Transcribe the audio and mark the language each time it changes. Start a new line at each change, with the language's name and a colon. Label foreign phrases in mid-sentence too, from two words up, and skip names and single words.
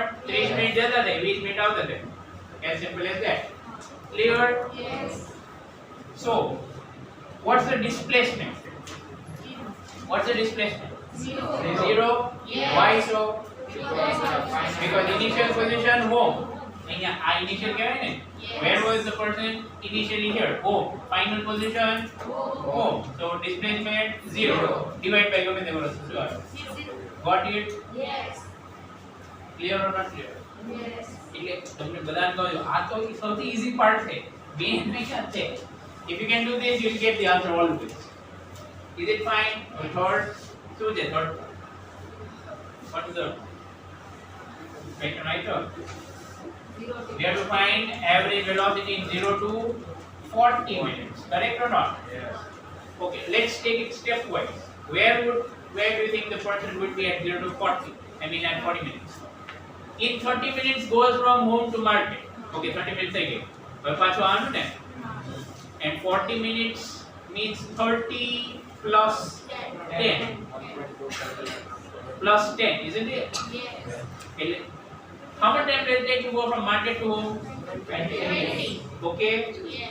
English: 30 minutes jata the 20 minutes out the as simple as that. Clear? Yes. So what's the displacement? What's the displacement? 0. Yes. Why so? Because Because initial position home.
Gujarati: અહીંયા initial કહેવાય ને?
English: Yes. Where was the person initially here? Home. Final position home. So displacement 0. Divide by
Gujarati: ગમે તે કરો શું આવે?
English: Got it? Yes. Clear or not clear? Yes.
Gujarati: એટલે તમને બધાને કહું છું આ તો સૌથી
English: easy part
Gujarati: છે.
English: main method
Gujarati: છે.
English: If you can do this you will get the answer always. Is it fine? Or third?
Gujarati: શું છે third?
English: What is the right right? We have to find average velocity in 0 to 40 minutes. Correct or not? Yes. Okay, let's take it stepwise. Where do you think the person would be at 0 to 40? I mean at 40 minutes. In 30 minutes goes from home to market. Okay, 30 minutes again. But
Gujarati: પાછું આનું ને?
English: And 40 minutes means 30 plus 10 plus 10, isn't it? Yes. Okay. How much time does it take to go from market to home? 20. Okay. Yes.